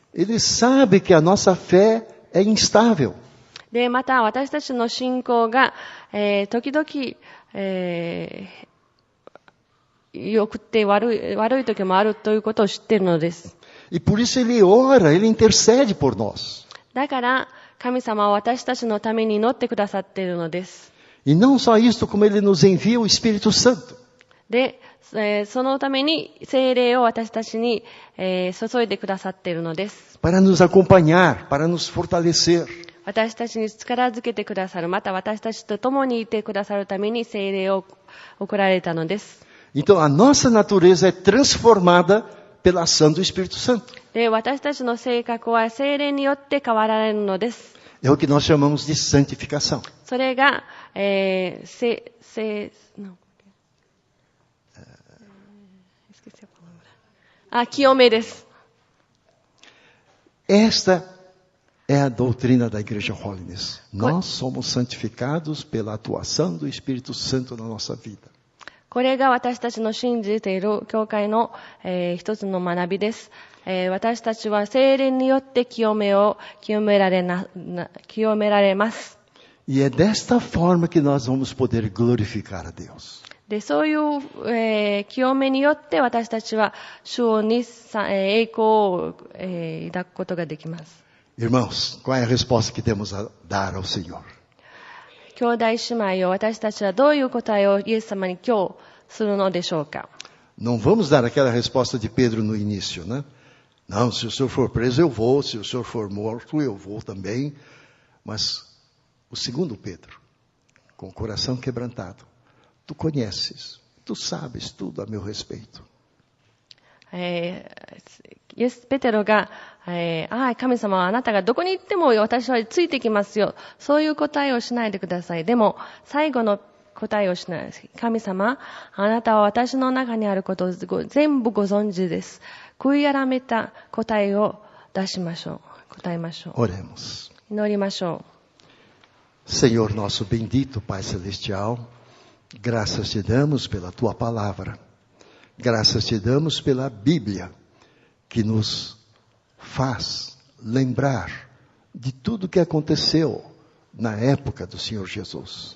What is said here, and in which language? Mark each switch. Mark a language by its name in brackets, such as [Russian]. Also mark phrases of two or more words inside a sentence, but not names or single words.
[Portuguese] Ele sabe que a nossa fé é instável. [Japanese] で、また私たちの信仰が、時々、良くて悪い時もあるということを知っているのです。 [Portuguese] E por isso Ele ora, Ele intercede por nós. [Japanese] だから神様は私たちのために祈ってくださっているのです。 [Portuguese] E não só isso, como Ele nos envia o Espírito Santo. [Japanese] で、そのために聖霊を私たちに、注いでくださっているのです。 [Portuguese] Para nos acompanhar, para nos fortalecer. [Japanese] 私たちに力づけてくださる、また私たちと共にいてくださるために聖霊を送られたのです。 [Portuguese] Então a nossa natureza é transformada pela ação do Espírito Santo. [Japanese] で、私たちの性格は聖霊によって変わられるのです。 [Portuguese] É o que nós chamamos de santificação. [Japanese] それが、清めです。 [Portuguese] Esta é a doutrina da Igreja Holiness. Nós somos santificados pela atuação do Espírito Santo na nossa vida. [Japanese] これが私たちの信じている教会の、一つの学びです。私たちは聖霊によって清められます。 [Portuguese] E é desta forma que nós vamos poder glorificar a Deus. [Japanese] で、そういう、清めによって私たちは主に栄光を、抱くことができます。 [Portuguese] Irmãos, qual é a resposta que temos a dar ao Senhor? [Japanese] 兄弟姉妹を私たちはどういう答えをイエス様に今日するのでしょうか。 [Portuguese] Não vamos dar aquela resposta de Pedro no início, né? Não, se o senhor for preso eu vou, se o senhor for morto eu vou também. Mas o segundo Pedro, com o coração quebrantado, tu conheces, tu sabes tudo a meu respeito. [Japanese] ペテロが、神様はあなたがどこに行っても私はついてきますよ。そういう答えをしないでください。でも、最後の答えをしない。神様、あなたは私の中にあることを全部ご存知です。悔い改めた答えを出しましょう。答えましょう。 [Portuguese] Oremos. [Japanese] 祈りましょ [Portuguese] Senhor nosso bendito Pai Celestial, graças te damos pela tua palavra. Graças te damos pela Bíblia, que nos faz lembrar de tudo que aconteceu na época do Senhor Jesus.